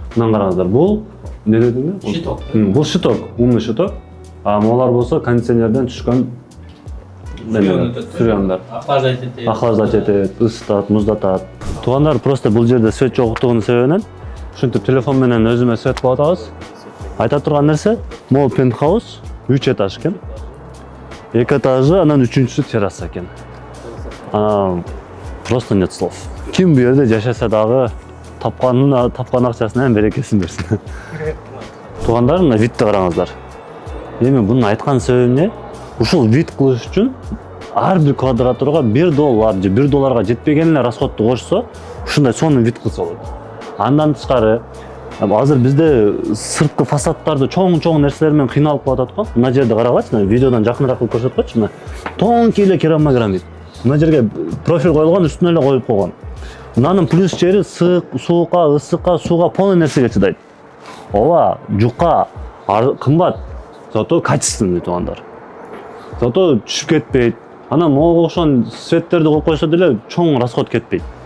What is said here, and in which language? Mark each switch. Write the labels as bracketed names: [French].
[Kyrgyz] Мына караңыздар, бул эмне дедиңер? [Russian] Щиток. [Kyrgyz] Бул щиток, [Russian] умный щиток. [Kyrgyz] А могулар болсо кондиционерден түшкөн сүрөндөр. Охлаждать этет, ысытат, муздатат. Туугандар, просто бул жерде свет жоктугунун себебинен ушинтип телефон менен өзүмө свет кылып атабыз. Айта турган нерсе, могул пентхаус 3 этаж экен. 2 этажы, анан 3-үчүсү терраса экен. [Russian] Просто нет слов. [Kyrgyz] Ким бу жерде жашаса дагы тапкан акчасынан берекесин берсин. Туугандар, мына видти караңыздар. Эми бунун айткан себеби эмне? Ушул вид кылыш үчүн ар бир квадратурга $1 же $1 жетпеген эле расходду кошсо, ушундай сонун вид кылса болот. Андан тышкары, азыр бизде сырткы фасадтарды чоң нерселер менен кыйналып калып атат го. Мына жерде карагылачы, видеодон жакыныраак кылып көрсөткөчү. Мына тонкий эле керамогранит. Мына жерге профиль коюлган, үстүнө эле коюп койгон. Мынанын плюс жери суукка, ысыкка, сууга полный нерсеге чыдайт. Ооба, жука, кымбат, [Russian] зато качественный, [Kyrgyz] туугандар. Зато түшүп кетпейт. Анан могу окшон светтерди коюп койсо деле чоң расход кетпейт.